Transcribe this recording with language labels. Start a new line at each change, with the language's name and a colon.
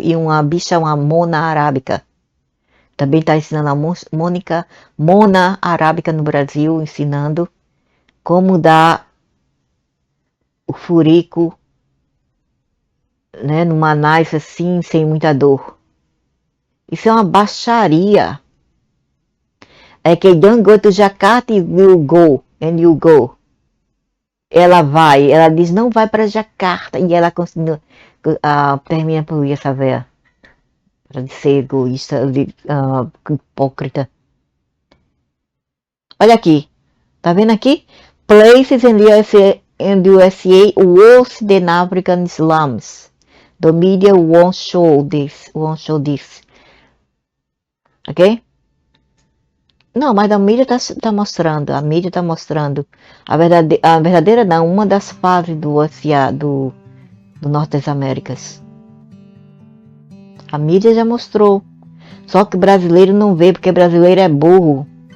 Portuguese: E uma bicha, uma mona arábica. Também está ensinando a mona arábica no Brasil, ensinando como dar o furico, né, numa nice assim, sem muita dor. Isso é uma baixaria. É que
English: don't go to Jakarta, you will go, and you go.
Portuguese: Ela vai, ela diz não vai para Jakarta, e ela continua, termina por ir essa véia. Para de ser egoísta, hipócrita. Olha aqui, tá vendo aqui?
English: Places in the USA worse than African slums. The media won't show this. Ok?
Portuguese: Não, mas a mídia tá mostrando. A mídia tá mostrando. A verdadeira não, uma das fases do USA, do Norte das Américas. A mídia já mostrou. Só que brasileiro não vê, porque brasileiro é burro.